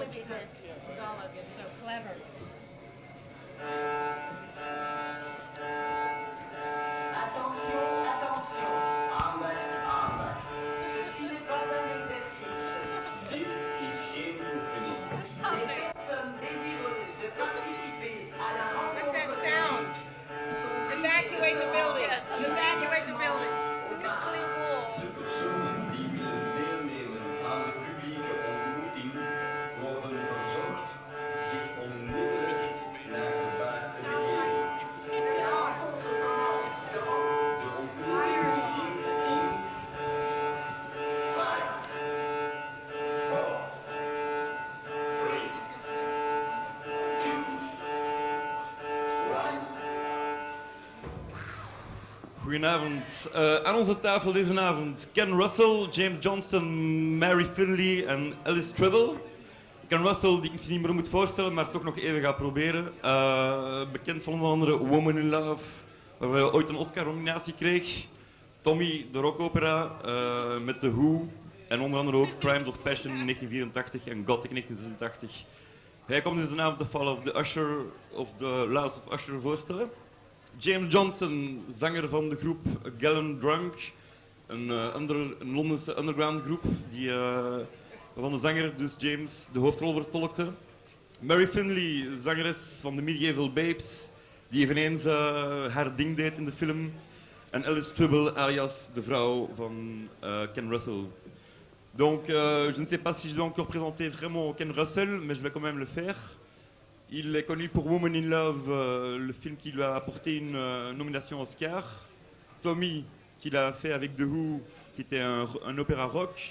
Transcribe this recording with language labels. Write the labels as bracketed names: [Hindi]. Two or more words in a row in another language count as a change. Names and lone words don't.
[English] Tagalog is so clever. [French] Attention, attention. [Dutch] Aandacht, aandacht. [French] Ceci n'est pas un exercice. [Dutch] Dit is geen oefening. [French] Les personnes désireuses de participer à la [English] What's that [French] rencontre [English] sound? Evacuate the building. Yes, that's right. Evacuate the building. Nuclear war. [Dutch] de personen die willen deelnemen aan de publieke ontmoeting worden verzocht zich onmiddellijk naar buiten te begeven. [French] De rencontre commence dans. [Dutch] De ontmoeting begint in 5, 4, 3, 2, 1. Goedenavond. Aan onze tafel deze avond Ken Russell, James Johnston, Mary Finley en Alice Tribble. Ken Russell, die ik misschien niet meer moet voorstellen, maar toch nog even ga proberen. Bekend van onder andere Woman in Love, waar hij ooit een Oscar-nominatie kreeg. Tommy, de rockopera, met The Who. En onder andere ook Crimes of Passion in 1984 en Gothic in 1986. Hij komt deze avond de Fall of the Usher of The Laws of Usher voorstellen. James Johnston, zanger van de groep Gallon Drunk, een Londense underground groep waarvan de zanger, dus James, de hoofdrol vertolkte. Mary Finley, zangeres van de Medieval Babes, die eveneens haar ding deed in de film. En Alice Tribble, alias de vrouw van Ken Russell. [French] Donc, je ne sais pas si je dois encore présenter vraiment Ken Russell, mais je vais quand même le faire. Il est connu pour Woman in Love, le film qui lui a apporté une nomination Oscar. Tommy, qu'il a fait avec The Who, qui était un opéra rock.